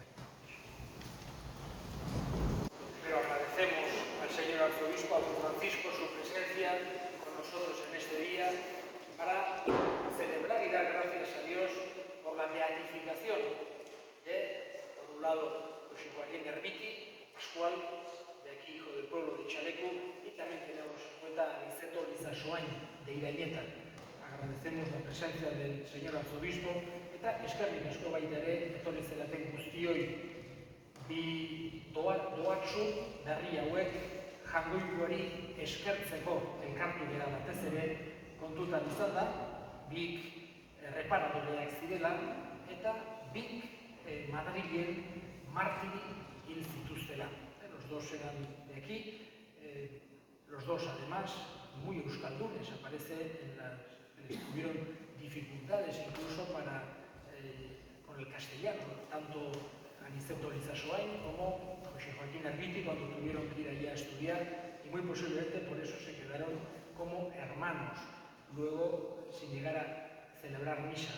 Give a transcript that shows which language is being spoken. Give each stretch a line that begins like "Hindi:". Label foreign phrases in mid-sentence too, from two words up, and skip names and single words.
Spanish: Pero agradecemos al señor arzobispo, a don Francisco, su presencia con nosotros en este día para celebrar y dar gracias a Dios por la beatificación de, por un lado, José Joaquín Ermiti, Pascual, de aquí, hijo del pueblo de Chaleco, y también tenemos en cuenta a Niceto Lizasoain, de Irañeta. Agradecemos la presencia del señor arzobispo,
Basque: eta eskerrik asko baita ere, etorri zelaten guztioi, bi doatsu berri hauek jangoikoari eskertzeko elkartu gara batez ere kontutan izan da, bik reparadoreak zirela eta bik Madrilen martiri hil zituztela.
Spanish: Los dos eran de aquí, los dos además muy euskaldunes, tuvieron dificultades incluso con el castellano, tanto Aniceto Lizasoain como José Joaquín Ermiti cuando tuvieron que ir allí a estudiar, y muy posiblemente por eso se quedaron como hermanos, luego sin llegar a celebrar misa.